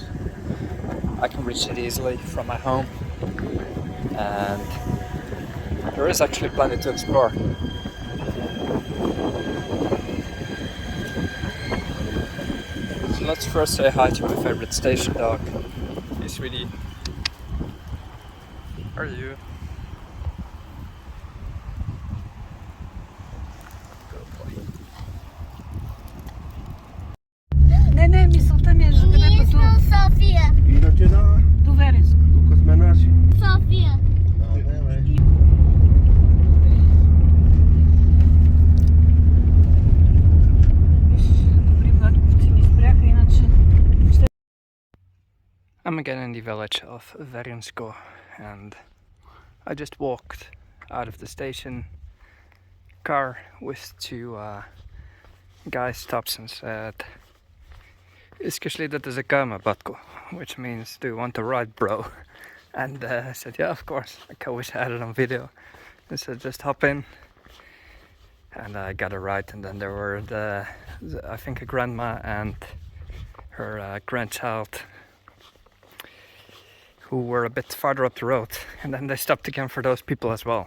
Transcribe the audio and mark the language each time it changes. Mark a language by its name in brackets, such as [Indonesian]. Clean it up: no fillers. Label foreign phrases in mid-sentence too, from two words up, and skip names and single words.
[English] I can reach it easily from my home, and there is actually plenty to explore. So let's first say hi to my favorite station dog. Hey sweetie, how are you? [Bulgarian] Не, мисълта ми е за където Ние сме от София. Иначе да, до Вереско. тук сме наши. София. Добри батковци ни спряха, иначе... [English] I'm again in the village of Verimsko, and I just walked out of the station. Car with two guys stops and said, [Bulgarian] "Искаш ли да те закараме, батко?" [English] Which means, "Do you want to ride, bro?" And I said, "Yeah, of course." I wish I had it on video. And said, "Just hop in." And I got a ride, and then there were I think a grandma and her grandchild who were a bit farther up the road, and then they stopped again for those people as well.